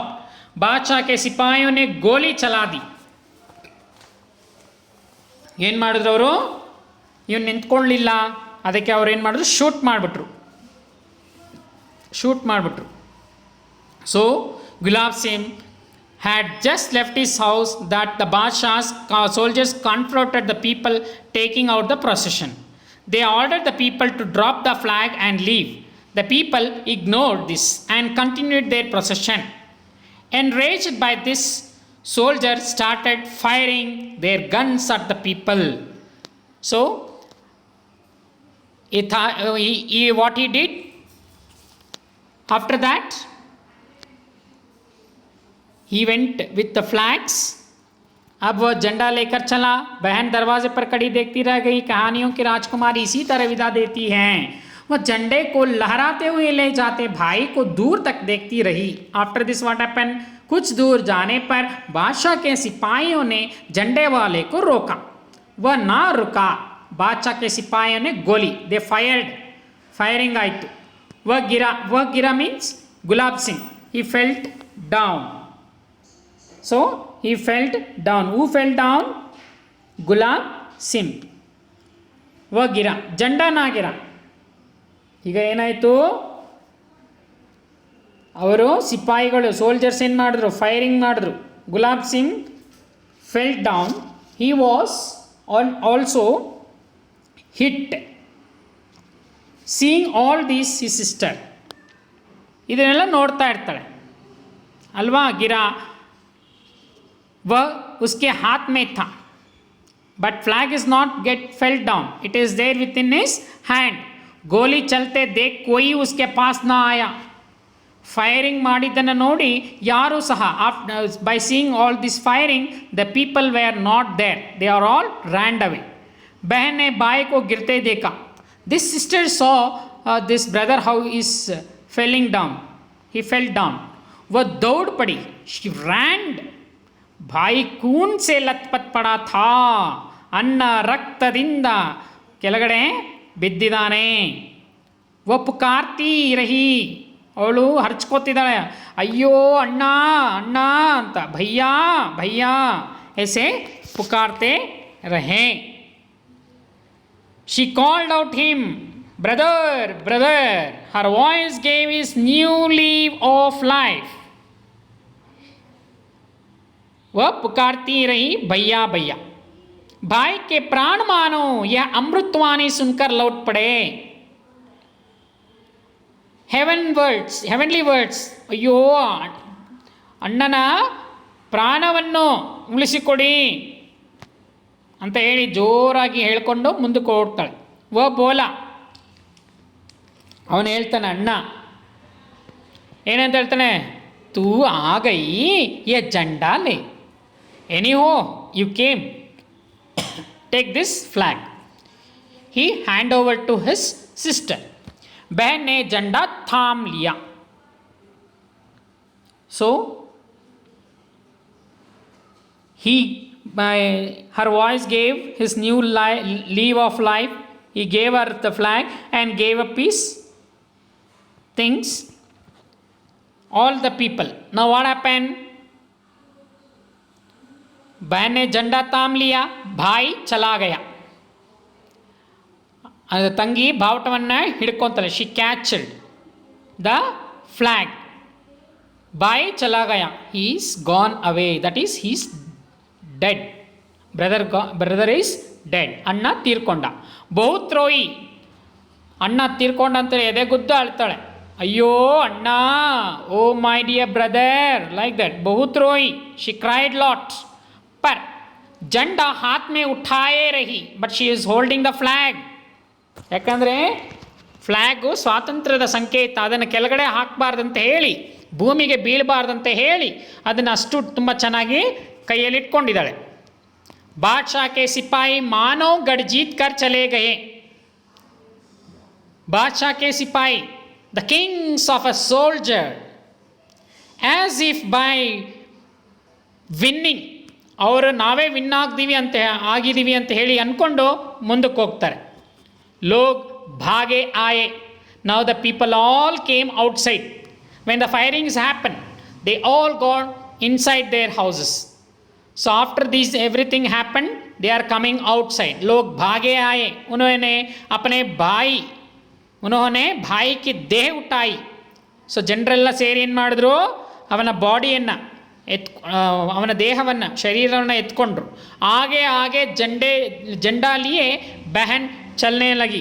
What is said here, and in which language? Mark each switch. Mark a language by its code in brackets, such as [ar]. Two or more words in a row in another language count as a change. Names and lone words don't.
[hi] बादशाह के सिपाहियों ने गोली चला दी. [kn] ಏನು ಮಾಡಿದ್ರು ಅವರು, ಇವನು ನಿಂತ್ಕೊಳ್ಳಲಿಲ್ಲ, ಅದಕ್ಕೆ ಅವ್ರು ಏನು ಮಾಡಿದ್ರು, ಶೂಟ್ ಮಾಡಿಬಿಟ್ರು. [en] ಸೊ ಗುಲಾಬ್ ಸಿಂಗ್ had just left his house that the Badshah's soldiers confronted the people taking out the procession. They ordered the people to drop the flag and leave. The people ignored this and continued their procession. Enraged by this, soldiers started firing their guns at the people. So, what he did after that, he went with the flags. [hi] अब वह झंडा लेकर चला. बहन दरवाजे पर खड़ी देखती रह गई. कहानियों की राजकुमारी इसी तरह विदा देती हैं. वह झंडे को लहराते हुए ले जाते भाई को दूर तक देखती रही. [en] after this what happened, [hi] कुछ दूर जाने पर बादशाह के सिपाहियों ने झंडे वाले को रोका. वह ना रुका. बादशाह के सिपाहियों ने गोली, [en] they firing [hi] आयतु. वह गिरा मीन्स गुलाब सिंह. [en] He felt down. So he fell down. Who fell down? [hi] Gulab Singh. वह गिरा, झंडा ना गिरा. [kn] ಈಗ ಏನಾಯಿತು, ಅವರು ಸಿಪಾಯಿಗಳು ಸೋಲ್ಜರ್ಸ್ ಏನು ಮಾಡಿದ್ರು, ಫೈರಿಂಗ್ ಮಾಡಿದ್ರು. [en] Gulab Singh fell down. He was also hit. Seeing all these he sister, [kn] ಇದನ್ನೆಲ್ಲ ನೋಡ್ತಾ ಇರ್ತಾಳೆ ಅಲ್ವಾ. [hi] ಗಿರಾ वह उसके हाथ में था, [en] but flag is not get fell down. It is there within his hand. [hi] गोली चलते देख कोई उसके पास ना आया. [kn] ಫೈರಿಂಗ್ ಮಾಡಿದ್ದನ್ನು ನೋಡಿ ಯಾರೂ ಸಹ [en] By seeing all this firing the people were not there, they are all rand away. [hi] बहन ने भाई को गिरते देखा. [en] This sister saw this brother how is falling down. He fell down. [hi] वह दौड़ पड़ी. [en] She rand. [hi] भाई खून से लथपथ पड़ा था. [kn] ಅನ್ನ ರಕ್ತದಿಂದ ಕೆಳಗಡೆ ಬಿದ್ದಿದ್ದಾನೆ. [hi] वो पुकारती रही. [kn] ಅವಳು ಹರ್ಚ್ಕೋತಿದ್ದಾಳೆ, ಅಯ್ಯೋ ಅಣ್ಣ ಅಣ್ಣ ಅಂತ, [hi] भैया भैया ऐसे पुकारते रहे. [en] She called out him, brother, brother. Her voice gave his new leaf of life. [hi] वह पुकारती रही, भैया भैया. भाई के प्राण मानो, यह अमृतवाणी सुनकर लौट पड़े. [en] Heavenly words. [kn] ಅಯ್ಯೋ ಅಣ್ಣನ ಪ್ರಾಣವನ್ನು ಉಳಿಸಿಕೊಡಿ ಅಂತ ಹೇಳಿ ಜೋರಾಗಿ ಹೇಳ್ಕೊಂಡು ಮುಂದಕ್ಕೆ ಓಡ್ತಾಳೆ. ಬೋಲ ಅವನು ಹೇಳ್ತಾನೆ, ಅಣ್ಣ ಏನಂತ ಹೇಳ್ತಾನೆ, [hi] तू आ गई ये झंडा ले [en] Any how you came, take this flag. He hand over to his sister. [hi] बहन ने झंडा थाम लिया. [en] सो he by her voice gave his new leave of life. He gave her the flag and gave a peace things all the people. Now what happened? [hi] बहन ने झंडा थाम लिया. भाई चला गया. [kn] ತಂಗಿ ಬಾವುಟವನ್ನು ಹಿಡ್ಕೊತಾಳೆ. [en] She catched the flag. [hi] भाई चला गया. [en] He is gone away. That is his dead. Brother is dead. [kn] ಅಣ್ಣ ತೀರ್ಕೊಂಡ. [hi] बहुत रोई. [kn] ಅಣ್ಣ ತೀರ್ಕೊಂಡ ಅಂತ ಎದೆಗುದ್ದು ಅಳ್ತಾಳೆ. ಅಯ್ಯೋ ಅಣ್ಣ, [en] O my dear brother, like that. [hi] बहुत रोई. [en] She cried lot. [hi] पर झंडा हाथ में उठाए रही, [en] But she is holding the flag. [kn] ಯಾಕಂದರೆ ಫ್ಲ್ಯಾಗು ಸ್ವಾತಂತ್ರ್ಯದ ಸಂಕೇತ. ಅದನ್ನು ಕೆಳಗಡೆ ಹಾಕಬಾರ್ದಂತ ಹೇಳಿ, ಭೂಮಿಗೆ ಬೀಳಬಾರ್ದಂತ ಹೇಳಿ ಅದನ್ನು ಅಷ್ಟು ತುಂಬ ಚೆನ್ನಾಗಿ ಕೈಯಲ್ಲಿ ಇಟ್ಕೊಂಡಿದ್ದಾಳೆ. [hi] बादशाह के सिपाही मानो गढ़ जीत कर चले गए. बादशाह के सिपाही, [en] The kings of a soldier, as if by winning, [kn] ಅವರು ನಾವೇ ವಿನ್ ಆಗಿದ್ದೀವಿ ಅಂತ ಹೇಳಿ ಅಂದ್ಕೊಂಡು ಮುಂದಕ್ಕೆ ಹೋಗ್ತಾರೆ. [hi] लोग भागे आए. [en] Now the people all came outside. When the firings happened, they all got inside their houses. So after this everything happened, they are coming outside. [hi] लोग भागे आए. उन्होंने अपने भाई की देह उठाई. [kn] ಸೊ ಜನರೆಲ್ಲ ಸೇರಿ ಏನು ಮಾಡಿದ್ರು, ಅವನ ಬಾಡಿಯನ್ನು ಅವನ ದೇಹವನ್ನು, ಶರೀರವನ್ನು ಎತ್ಕೊಂಡ್ರು. [hi] ಹಾಗೆ झंडा लिए बहन चलने लगी.